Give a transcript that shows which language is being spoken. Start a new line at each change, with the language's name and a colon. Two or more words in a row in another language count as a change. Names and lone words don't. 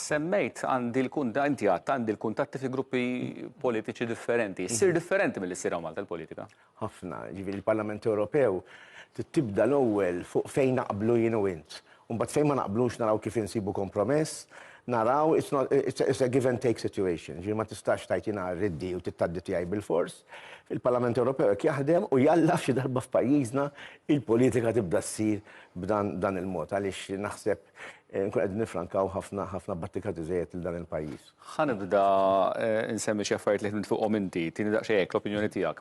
Maltese: Semmejt għandi l-kuntatti fi gruppi politiċi differenti. Issir differenti mill-li ssir Malta l-politika? Ħafna, ġifieri il-Parlament Ewropew tibda l-ewwel fuq fejn naqblu jien u int. U mbagħad fejn ma naqblux naraw kif insibu kompromess, naraw
English: it's a give and take situation.
Maltese: Ġifieri ma tistax tgħid jiena riddi u tittaddi tiegħi bil-fors. Il-Parlament Ewropew hekk jaħdem u jalla f'xi darba f'pajjiżna il-politika tibda ssir b'dan il-mod għaliex naħseb nkun qegħdin nifrankaw ħafna battikati żejjed il dan il-pajjiż. Ħanibda insemmi xi affarijiet li ħnimt fuqhom inti, tieni daqsxejn hekk l-opinjoni tiegħek.